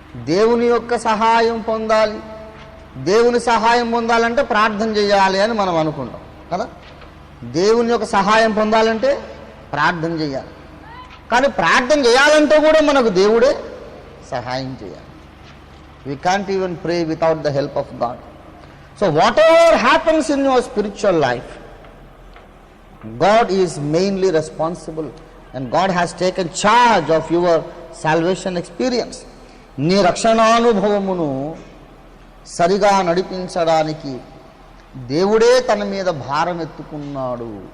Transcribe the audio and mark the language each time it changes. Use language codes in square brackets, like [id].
[te] దేవుని యొక్క సహాయం పొందాలి, దేవుని సహాయం పొందాలంటే ప్రార్థన చేయాలి అని మనం అనుకుంటాం కదా. దేవుని యొక్క సహాయం పొందాలంటే ప్రార్థన చేయాలి, కానీ ప్రార్థన చేయాలంటే కూడా మనకు దేవుడే సహాయం చేయాలి. [en] We can't even pray without the help of God. So whatever happens in your spiritual life, God is mainly responsible and God has taken charge of your salvation experience. [te] నీ రక్షణానుభవమును సరిగా నడిపించడానికి దేవుడే తన మీద భారం ఎత్తుకున్నాడు.